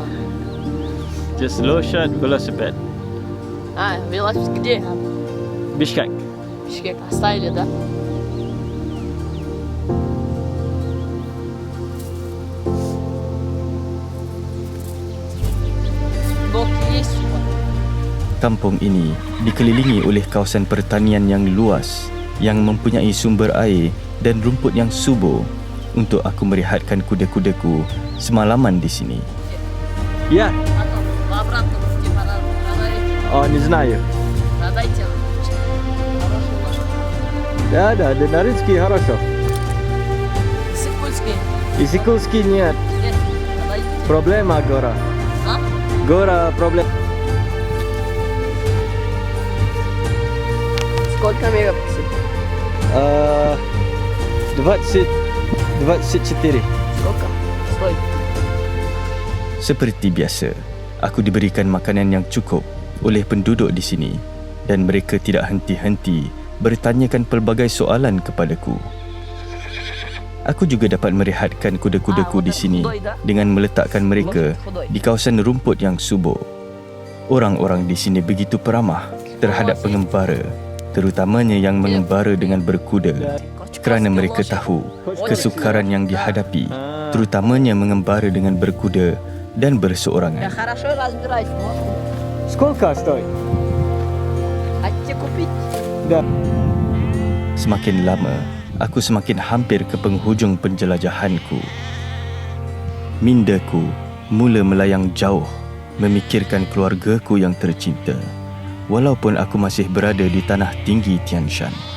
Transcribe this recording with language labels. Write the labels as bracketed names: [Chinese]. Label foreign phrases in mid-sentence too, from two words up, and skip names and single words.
[Russian] Just лошадь, велосипед. Велосипед где? Бишкек. Бишкек оставили, да? Бог есть. [Malay] Kampung ini dikelilingi oleh kawasan pertanian yang luas yang mempunyai sumber air dan rumput yang subur untuk aku merehatkan kuda-kudaku semalaman di sini. [Russian] Я? Потом обратно типа надо Не знаю. продайте хорошую лошадь. Да, Динаринский хорошо. Сыкульский. И Сикульский нет. Нет, продайте. Проблема гора. А? Гора проблема. Сколько мегапикселей? 24. Сколько? Стоит. [Malay] Seperti biasa, aku diberikan makanan yang cukup oleh penduduk di sini dan mereka tidak henti-henti bertanyakan pelbagai soalan kepadaku. Aku juga dapat merehatkan kuda-kudaku di sini dengan meletakkan mereka di kawasan rumput yang subur. Orang-orang di sini begitu peramah terhadap pengembara, terutamanya yang mengembara dengan berkuda, kerana mereka tahu kesukaran yang dihadapi, terutamanya mengembara dengan berkuda dan berseorangan. [Russian] Хорошо разбираюсь, можно. Сколько стоит? Хотите купить? Да. [Malay] Semakin lama, aku semakin hampir ke penghujung penjelajahanku. Mindaku mula melayang jauh memikirkan keluargaku yang tercinta, walaupun aku masih berada di tanah tinggi Tian Shan.